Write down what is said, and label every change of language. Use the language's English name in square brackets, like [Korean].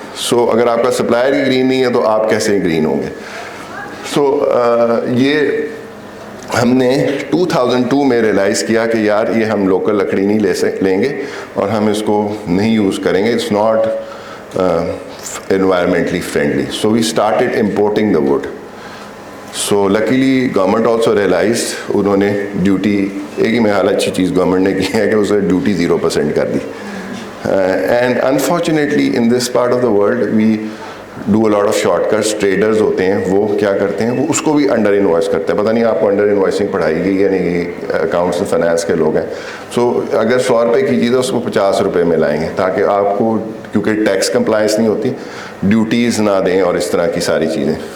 [Urdu] سو اگر آپ کا سپلائر ہی گرین نہیں ہے تو آپ کیسے گرین ہوں گے. سو یہ ہم نے 2002 میں ریئلائز کیا کہ یار یہ ہم لوکل لکڑی نہیں لیں گے اور ہم اس کو نہیں یوز کریں گے. [English] It's not environmentally friendly. So we started importing the wood. So luckily government also realized, [Urdu] انہوں نے ڈیوٹی, ایک ہی میرا اچھی چیز گورنمنٹ نے کی ہے کہ اسے ڈیوٹی 0% کر دی. [English] And unfortunately in this part of the world we do a lot of shortcuts. [Urdu] Traders ہوتے ہیں, وہ کیا کرتے ہیں, وہ اس کو بھی انڈر انوائس کرتے ہیں. پتہ نہیں آپ کو انڈر انوائسنگ پڑھائی گئی یا نہیں, اکاؤنٹس اینڈ فائنانس کے لوگ ہیں. سو اگر 100 روپے کی چیز ہے اس کو 50 روپے میں لائیں گے, تاکہ آپ کو, کیونکہ ٹیکس کمپلائنس نہیں ہوتی, ڈیوٹیز نہ دیں اور اس طرح کی ساری چیزیں.